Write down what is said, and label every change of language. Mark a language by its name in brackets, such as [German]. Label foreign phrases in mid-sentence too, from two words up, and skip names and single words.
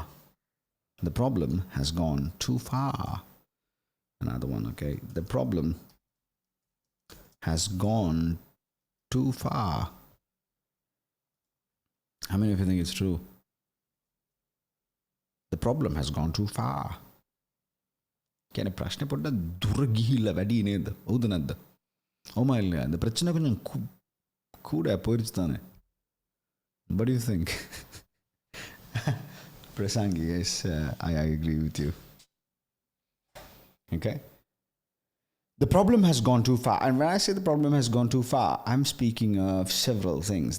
[English] The problem has gone too far. Another one, okay? The problem has gone too far. How many of you think it's true? The problem has gone too far. [Sinhala] කියන ප්‍රශ්නේ පොඩ්ඩක් දුර ගිහිල්ලා වැඩි නේද? හවුද නැද්ද? ඔහොම இல்லையா? [Tamil] இந்த பிரச்சனை கொஞ்சம் கூட போயிடுச்சு தானே? [English] What do you think? Prasangi, yes, I agree with you. Okay? The problem has gone too far. And when I say the problem has gone too far, I'm speaking of several things.